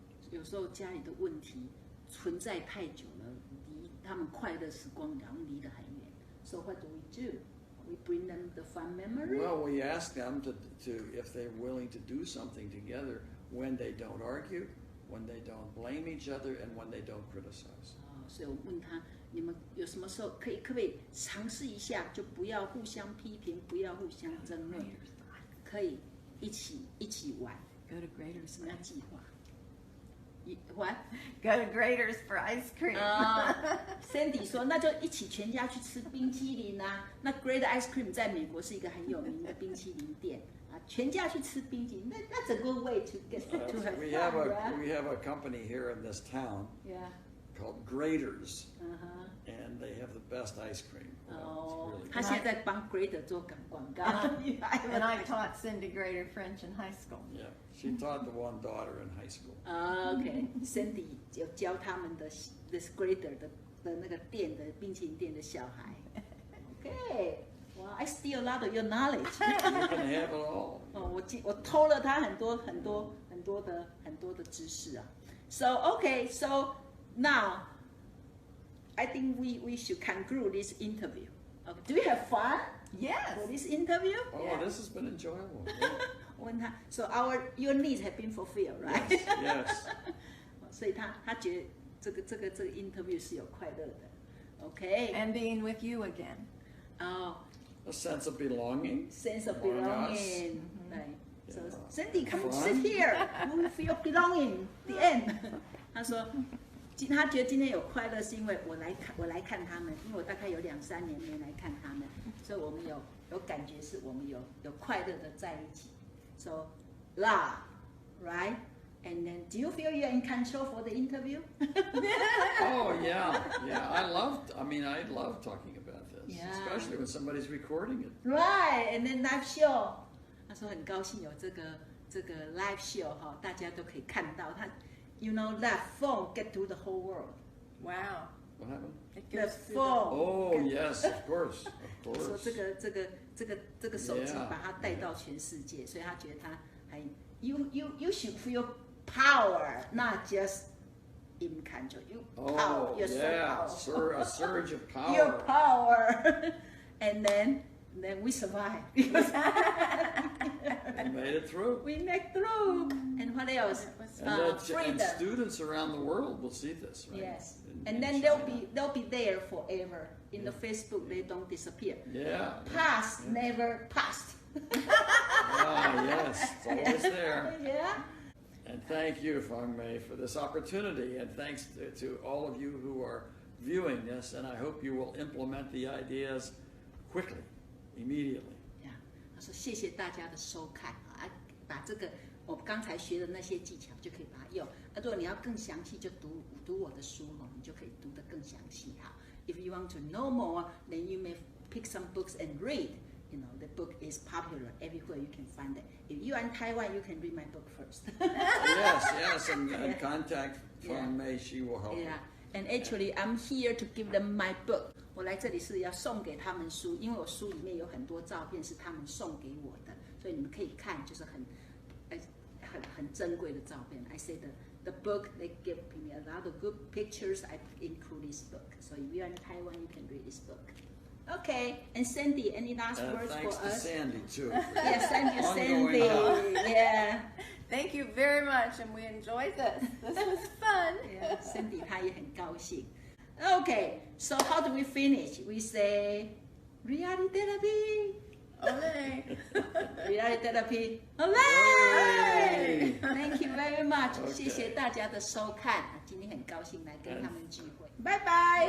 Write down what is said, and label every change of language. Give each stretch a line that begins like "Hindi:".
Chinese: 有时候家里的问题存在太久了，离他们快乐时光好像离得很远。
English: So what do we do? We bring them the fun memory. Well, we ask them to if they're willing to do something together when they don't argue, when they don't blame each other, and when they don't criticize.
Chinese: 所以我问他，你们有什么时候可不可以尝试一下，就不要互相批评，不要互相争论，可以一起玩。
English: Go to Grader's
Chinese: 什么样计划？
English: What? Go to Grader's for ice cream.
Chinese: Sandie 说，那就一起全家去吃冰淇淋啊。那 Grader Ice Cream 在美国是一个很有名的冰淇淋店啊，全家去吃冰淇淋。
English: That's a good way to get to have fun, right? We have a company here in this town. Yeah. Called Graders, and they have the best ice cream.
Chinese: 他现在帮 Grader 做广告。
English: And I taught Cindy Grader French in high school. Yeah, she taught the one daughter in high school.
Chinese: Okay, Sandie 有教他们的
English: this
Chinese: Grader 的那个店的冰淇淋店的小孩。
English: Okay, well, I steal a lot of your knowledge. You can have it all.
Chinese: 我偷了他很多的知识啊。
English: So okay, so. Now, I think we should conclude this interview. Okay. Do you have fun? Yes. For this interview? Oh, Yeah. This has been enjoyable. So your needs have been fulfilled, right? Yes.
Chinese: 所以他觉得这个 interview 是有快乐的。
English: Okay. And being with you again. A sense of belonging. Sense of among us. belonging. Right. So Yeah. Sandie, come Fun. sit here. You will feel belonging. The end.
Chinese: 他说。他觉得今天有快乐，是因为我来看他们，因为我大概有2-3年没来看他们，所以我们有感觉是我们有快乐的在一起。
English: So love, right? And then, do you feel you're in control for the interview? Oh yeah. I love talking about this, especially when somebody's recording it. Right, and then live show.
Chinese: 他说很高兴有这个 live show 哈，大家都可以看到他。
English: You know that phone get to the whole world. Wow. What happened? The phone. Oh yes, of course.
Chinese: 说这个手机把它带到全世界，所以他觉得他还
English: you should feel power, not just in control. You power, you're so powerful. A surge of power. Your power, and then we survive. We made it through. We make through. And what else? And students around the world will see this, right? Yes. And then they'll be there forever. In the Facebook, they don't disappear. Yeah. Past never past. Yes, it's always there. Yeah. And thank you, Fang-Mei, for this opportunity, and thanks to all of you who are viewing this, and I hope you will implement the ideas quickly, immediately.
Chinese: 他说谢谢大家的收看啊，把这个我刚才学的那些技巧就可以把它用。如果你要更详细，就读我的书你就可以读得更详细哈。
English: If you want to know more, then you may pick some books and read. You know, the book is popular everywhere. You can find it. If you are in Taiwan, you can read my book first. Yes, and contact Fang-Mei. She will help you. Yeah, and actually, I'm here to give them my book. 我来这里是要送给他们书，因为我书里面有很多照片是他们送给我的，所以你们可以看，就是很珍贵的照片。 I say the book they give me a lot of good pictures. I include this book. So if you are in Taiwan, you can read this book. Okay, and Sandie, any last words for us? Thanks to Sandie too. Yes, thank you, Sandie. Yeah. Thank you very much, and we enjoyed this. This was fun.
Chinese: Yeah, Sandie 她也很高兴。
English: Okay, so how do we finish? We say reality therapy. Olé. Reality therapy. Olé! Thank you very much.
Chinese: 谢谢大家的收看，今天很高兴来跟他们聚会。拜拜。